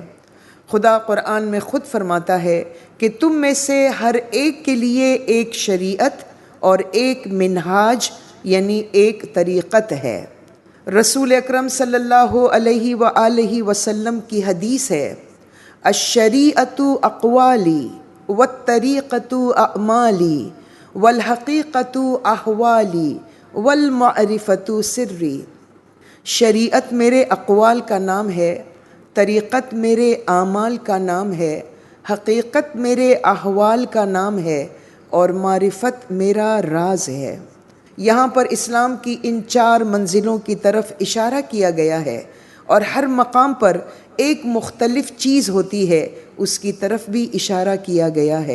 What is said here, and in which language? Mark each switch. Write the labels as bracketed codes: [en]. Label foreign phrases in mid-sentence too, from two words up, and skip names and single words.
[ur] خدا قرآن میں خود فرماتا ہے کہ تم میں سے ہر ایک کے لیے ایک شریعت اور ایک منہاج یعنی ایک طریقت ہے۔ رسول اکرم صلی اللہ علیہ وآلہ وسلم کی حدیث ہے، [ar] الشریعۃ اقوالی والطریقۃ اعمالی والحقیقۃ احوالی والمعرفۃ سری۔ [ur] شریعت میرے اقوال کا نام ہے، طریقت میرے اعمال کا نام ہے، حقیقت میرے احوال کا نام ہے اور معرفت میرا راز ہے۔ یہاں پر اسلام کی ان 4 منزلوں کی طرف اشارہ کیا گیا ہے، اور ہر مقام پر ایک مختلف چیز ہوتی ہے، اس کی طرف بھی اشارہ کیا گیا ہے۔